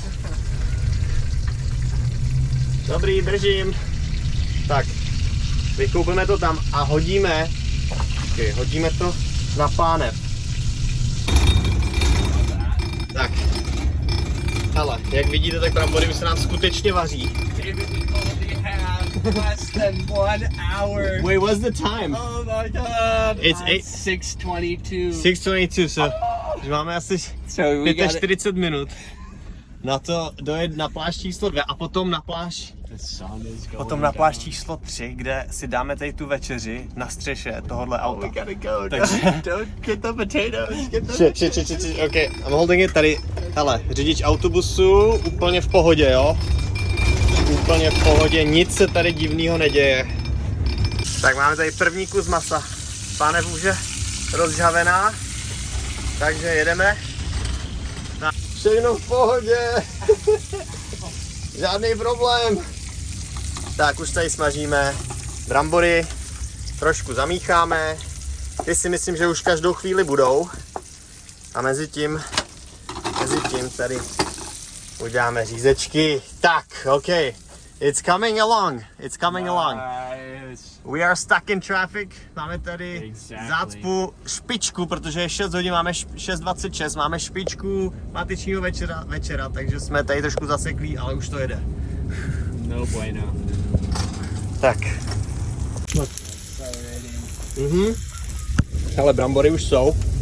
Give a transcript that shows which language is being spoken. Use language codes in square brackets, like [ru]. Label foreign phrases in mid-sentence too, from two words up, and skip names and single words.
[cs] Dobrý, držím. Tak, vykoupeme to tam a hodíme to na pánev. Tak, hele, jak vidíte, tak brambory už se nám skutečně vaří. [en] Less than 1 hour. Wait, what's the time? Oh my god. It's 6:22. [cs] 6:22, so máme asi 45 minut na to dojet na pláž číslo 2 a potom na pláž číslo 3, kde si dáme tady tu večeři na střeše tohohle auta. Takže [en] Don't get the potatoes. OK, I'm holding it tady. [cs] Hele, řidič autobusu úplně v pohodě, jo? Úplně v pohodě, nic se tady divného neděje. Tak máme tady první kus masa. Pánev už je rozžhavená, takže jedeme. Všechno v pohodě. Žádný problém. Tak už tady smažíme brambory, trošku zamícháme. Ty si myslím, že už každou chvíli budou. A mezi tím tady uděláme řízečky. Tak, [en] OK. It's coming along. It's coming along. Nice. We are stuck in traffic. [cs] Máme tady [en] Exactly. [cs] zácpu, špičku, protože je 6 hodin, máme 6:26, máme špičku pátečního večera, takže jsme tady trošku zaseklí, ale už to jede. [es] No bueno. [cs] Tak. Ale brambory už jsou.